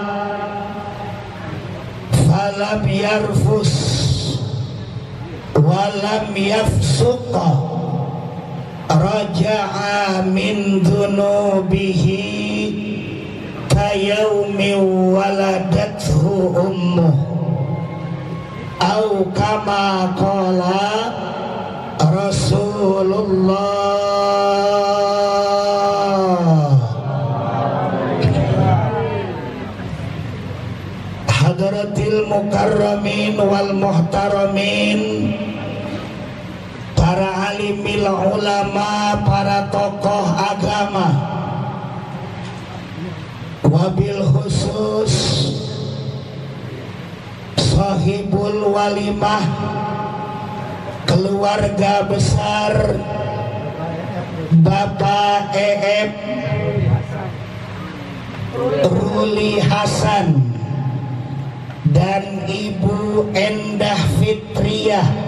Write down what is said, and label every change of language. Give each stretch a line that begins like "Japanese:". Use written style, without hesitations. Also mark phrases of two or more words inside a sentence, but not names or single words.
Arabic: فلم يرفث ولم يفسق رجع من ذنوبه كيوم ولدته أمه أو كما قال رسول الله. حضرات المكرمين والمحترمين,
Indonesian: para alimil ulama, para tokoh agama,
Arabic: وبالخصوص صاحب الوليمة,
Indonesian: keluarga besar Bapak Eep Ruli Hasan dan Ibu Endah Fitriah.